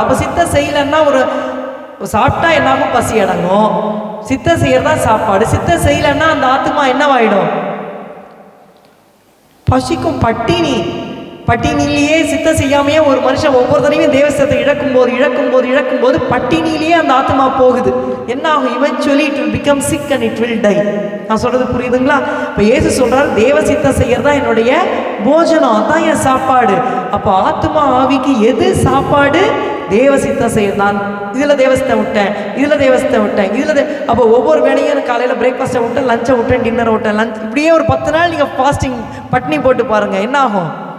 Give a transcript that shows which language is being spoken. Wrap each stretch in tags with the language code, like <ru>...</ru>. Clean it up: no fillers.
<ta>அப்ப சித்தம் செய்யலன்னா ஒரு சாப்பிட்டா என்னாகும்? பசி அடங்கும். சித்தம் செய்யறதா சாப்பாடு. சித்தம் செய்யலன்னா அந்த ஆத்மா என்னவாயிடும்? பசிக்கும். பட்டினிலேயே சித்தம் செய்யாமையே ஒரு மனுஷன் ஒவ்வொரு தடவையும் தேவசத்தை இழக்கும் போது பட்டினிலேயே அந்த ஆத்மா போகுது. என்ன ஆகும்?</ta> <en>eventually it will become sick and it will die.</en> <ta>நான் சொல்றது புரியுதுங்களா? இப்போ இயேசு சொல்றாரு, தேவ சித்தம் செய்யறதா என்னுடைய போஜனம், அதான் என் சாப்பாடு. அப்போ ஆத்மா ஆவிக்கு எது சாப்பாடு? தேவ சித்தம் செய்ய. நான் இதில் தேவசத்தை விட்டேன், அப்போ ஒவ்வொரு வேலையும் காலையில் பிரேக்ஃபாஸ்ட்டை விட்டேன், லஞ்சை விட்டேன், டின்னரை விட்டேன், லஞ்ச், இப்படியே ஒரு 10 நாள் நீங்கள் ஃபாஸ்டிங் பட்னி போட்டு பாருங்க, என்ன ஆகும்?</ta>